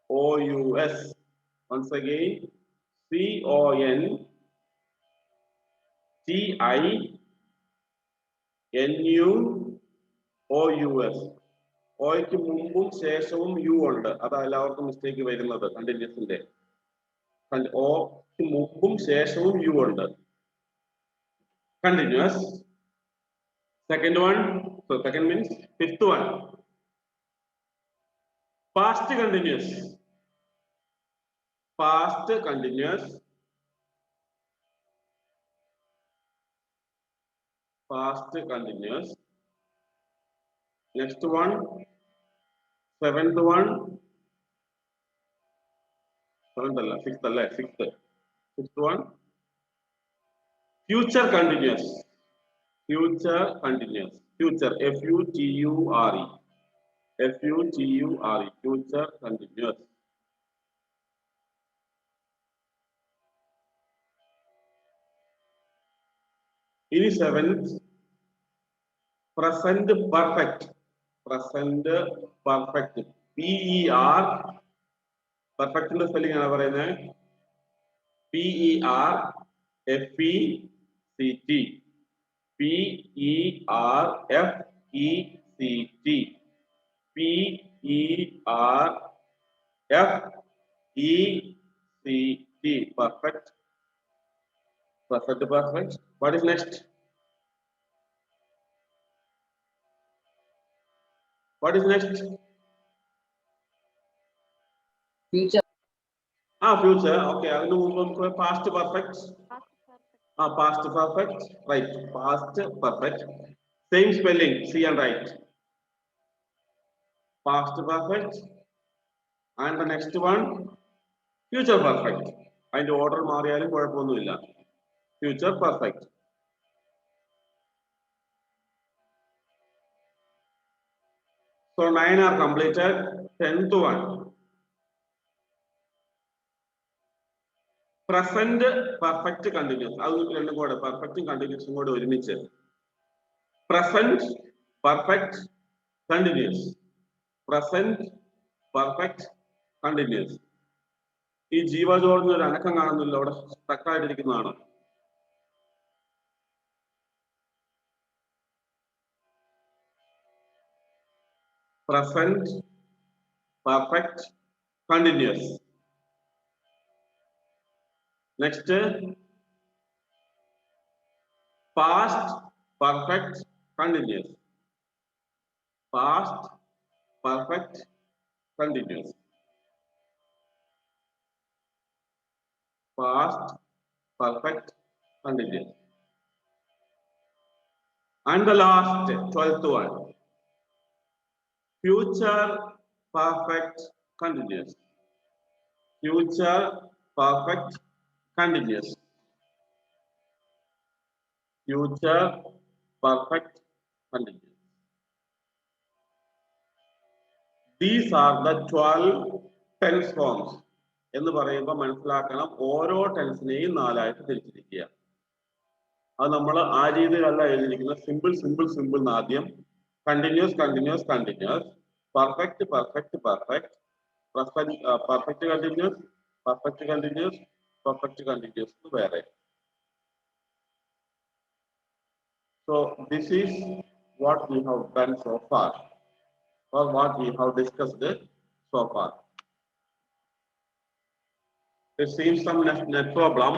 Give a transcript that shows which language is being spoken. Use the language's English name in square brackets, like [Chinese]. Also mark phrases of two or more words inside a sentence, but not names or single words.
[English] CONTINUOUS. Once again, CONTINUOUS. TINUOUS. [Malayalam] ഓയ്ക്ക് മുമ്പും ശേഷവും യു ഉണ്ട്. അതാ എല്ലാവർക്കും മിസ്റ്റേക്ക് വരുന്നത് കണ്ടിന്യൂസിന്റെ. ഓക്ക് മുമ്പും ശേഷവും യു ഉണ്ട്. [English] Continuous. Second one, so second means fifth one. Past continuous. Past continuous. Past continuous. Next one, seventh one. Sixth one. Future continuous. Future continuous. Future. FUTURE. FUTURE. Future continuous. In seventh, present perfect. Present perfect. PER. Perfect in the spelling PERFECT. PERFECT. PERFECT. Perfect. Present perfect. What is next? What is next? Future. Future. Okay. Past perfect. Past perfect. Right. Past perfect. Same spelling. See and write. Past perfect. And the next one, future perfect. And the order [Malayalam] മാറിയാലും കുഴപ്പമൊന്നുമില്ല. [English] Future perfect. So 9 are completed. 10th one. Present perfect continuous. [Malayalam] അത് രണ്ടും കൂടെ പെർഫെക്റ്റും കണ്ടിന്യൂസും കൂടെ ഒരുമിച്ച്. [English] Present perfect continuous. Present perfect continuous. [Malayalam] ഈ ജീവ ജോർജിന് ഒരു അനക്കം കാണുന്നില്ല, അവിടെ സ്റ്റക്കായിട്ടിരിക്കുന്നതാണ്. [English] Present perfect continuous. Next, past perfect continuous. Past perfect continuous. Past perfect continuous. And the last 12th one, future perfect continuous. Future perfect continuous. Future perfect continuous. These are the 12 tense forms. [Malayalam] എന്ന് പറയുമ്പോൾ മനസ്സിലാക്കണം, ഓരോ ടെൻസിനെയും 4 ആയിട്ട് തിരിച്ചിരിക്കുക. അത് നമ്മൾ ആ രീതിയിലല്ല എഴുതിയിരിക്കുന്നത്. [English] simple simple simple [Malayalam] എന്ന് ആദ്യം, [English] continuous continuous continuous, perfect perfect perfect, perfect continuous perfect continuous perfect continuous വേറെ. So this is what we have done so far, or what we have discussed so far. There seems some net problem.